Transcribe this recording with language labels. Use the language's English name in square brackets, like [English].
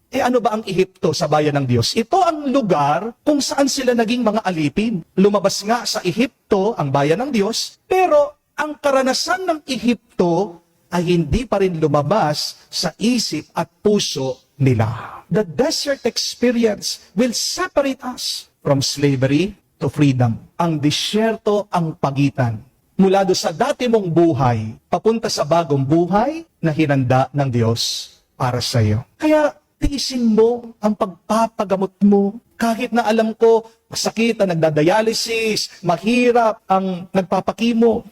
[Filipino] Ano ba ang Ehipto sa bayan ng Diyos? Ito ang lugar kung saan sila naging mga alipin. Lumabas nga sa Ehipto ang bayan ng Diyos, pero ang karanasan ng Ehipto ay hindi pa rin lumabas sa isip at puso nila. [English] The desert experience will separate us from slavery to freedom. [Filipino] Ang disyerto ang pagitan mula do sa dati mong buhay papunta sa bagong buhay na hinanda ng Diyos para sa iyo. Kaya tiisin mo ang pagpapagamot mo. Kahit na alam ko, masakit ang nagdadialysis, mahirap ang nagpapakimo.